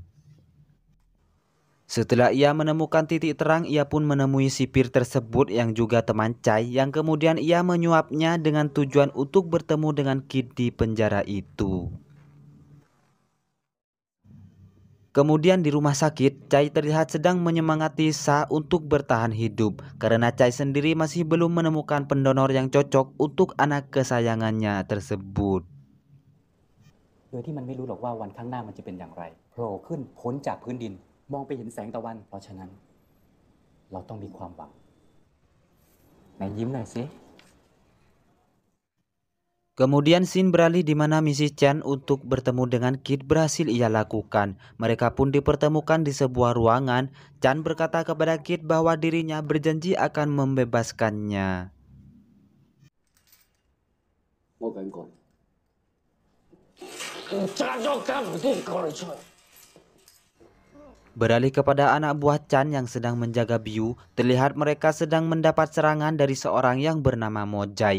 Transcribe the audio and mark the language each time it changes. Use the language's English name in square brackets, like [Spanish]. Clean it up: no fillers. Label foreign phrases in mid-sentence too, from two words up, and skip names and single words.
[Indonesian] Setelah ia menemukan titik terang, ia pun menemui sipir tersebut yang juga teman Chai, yang kemudian ia menyuapnya dengan tujuan untuk bertemu dengan Kid di penjara itu. Kemudian di rumah sakit, Chai terlihat sedang menyemangati Sa untuk bertahan hidup, karena Chai sendiri masih belum menemukan pendonor yang cocok untuk anak kesayangannya tersebut. [Thai] โดยที่มันไม่รู้หรอกว่าวันข้างหน้ามันจะเป็นอย่างไรโผล่ขึ้นพ้นจากพื้นดินมองไปเห็นแสงตะวันเพราะฉะนั้นเราต้องมีความหวังไหนยิ้มหน่อยสิ [Indonesian] Kemudian scene beralih di mana misi Chan untuk bertemu dengan Kid berhasil ia lakukan. Mereka pun dipertemukan di sebuah ruangan. Chan berkata kepada Kid bahwa dirinya berjanji akan membebaskannya. Beralih kepada anak buah Chan yang sedang menjaga Biu, terlihat mereka sedang mendapat serangan dari seorang yang bernama Mojai.